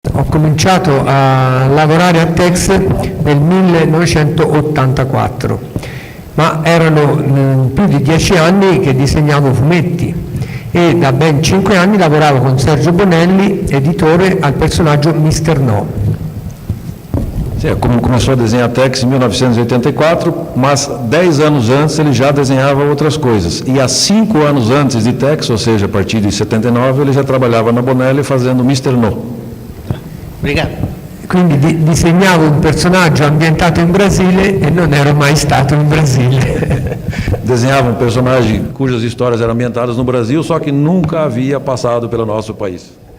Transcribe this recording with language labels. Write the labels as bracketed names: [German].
[Italian] Ho cominciato a lavorare a Tex nel 1984, ma erano più di 10 anni che disegnavo fumetti e da ben 5 anni lavoravo con Sergio Bonelli, editore, al personaggio Mr. No. [Portuguese] Sim, começou a desenhar Tex em 1984, mas 10 anos antes ele já desenhava outras coisas. E há 5 anos antes de Tex, ou seja, a partir de 79, ele já trabalhava na Bonelli fazendo Mr. No. Obrigado. [Italian] Quindi disegnavo un personaggio ambientato in Brasile e non ero mai stato in Brasile. [Portuguese] Desenhava um personagem cujas histórias eram ambientadas no Brasil, só que nunca havia passado pelo nosso país.